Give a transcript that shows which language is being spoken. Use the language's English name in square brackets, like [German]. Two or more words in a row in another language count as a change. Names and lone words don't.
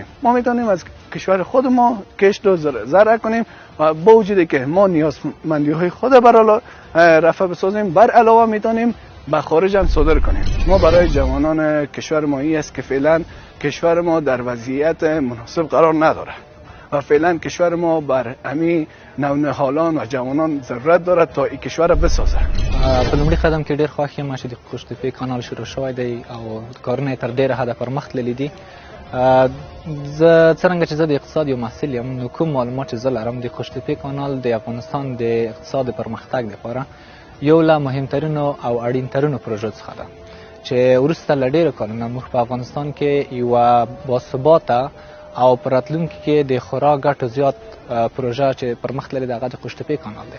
[Persian] ما میتونیم از کشور خود ما کشت و زرع کنیم و با وجودی که ما نیازمندی‌های خود برای رفع بسازیم، بر علاوه میتونیم به خارج هم صادر کنیم. ما برای جوانان کشور ما این است که فعلا کشور ما در وضعیت مناسب قرار نداره و فعلا کشور ما بر همین نونهالان و جوانان ضرورت دارد تا این کشور بسازه. [Pashto] په لومړي قدم کې ډېر خوښ یم چې د قوشتېپې کانال شروع شوی دی او کارونه تر ډېره حده پرمخ تللي دي. زه څرنګه چې زه د اقتصاد یو محصل یم، نو کوم معلومات چې زه لرم د قوشتېپې کانال د افغانستان د اقتصاد پرمختګ لپاره یو له مهمترینو او اړینترینو پروژو څخه ده چې وروسته له ډېرو کلونو موږ په افغانستان کې یوه باثباته او په راتلونکي کې د خورا ګټو زیات پروژه چې پرمخ تللې ده هغه د قوشتېپې کانال دی.